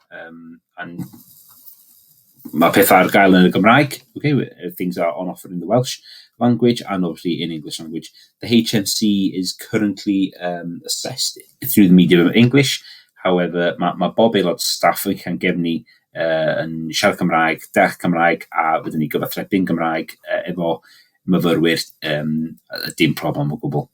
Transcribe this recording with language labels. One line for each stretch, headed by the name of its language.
Welsh: And mae pethau ar gael yn y Gymraeg.
English: Okay, things are on offer in the Welsh language and obviously in English language. The HNC is currently assessed through the medium of English.
Welsh: However, mae bob aelod staff yn Llangefni yn siarad Cymraeg, deall Cymraeg, a wedyn ni gyfathrebu'n Gymraeg efo myfyrwyr, dim problem o gwbl.